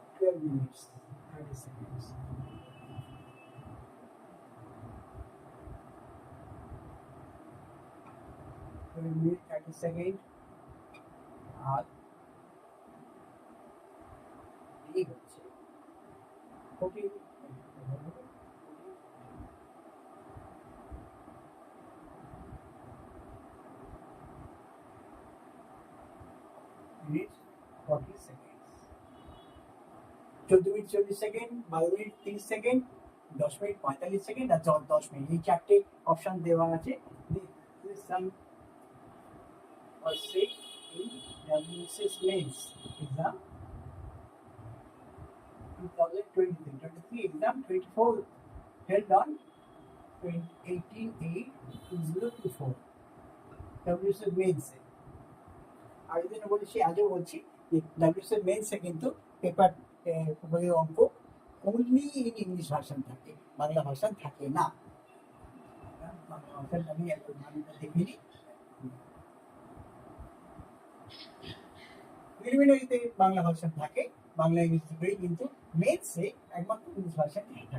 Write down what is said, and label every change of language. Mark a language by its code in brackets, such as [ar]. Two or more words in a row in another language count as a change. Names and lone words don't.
[en] 12 minutes 30 seconds. 12 minutes 30 seconds. [bn] আর এই হচ্ছে [en] 14 minutes 40 seconds. [bn] 14 মিনিট 40 সেকেন্ড, 12 মিনিট 30 সেকেন্ড, 10 মিনিট 45 সেকেন্ড আর 10 মিনিট, এই চারটে অপশন দেওয়া আছে। [en] Some or say in WSS mains exam 2023 exam 24 held on 18/8/2024 WSS mains। [bn] আগের দিন বলেছি, আজও বলছি যে WSS মেন্সে কিন্তু পেপার অঙ্ক [en] only in English version [bn] থাকে, বাংলা ভার্সন থাকে না। বাংলা ভার্সন আমি একটু বাংলাটা দেখে নিই। প্রিলিমিনারিতে বাংলা ভার্সন থাকে, বাংলা ইংলিশ দুটোই, কিন্তু মেন্সে একমাত্র [en] English version [bn] থাকে।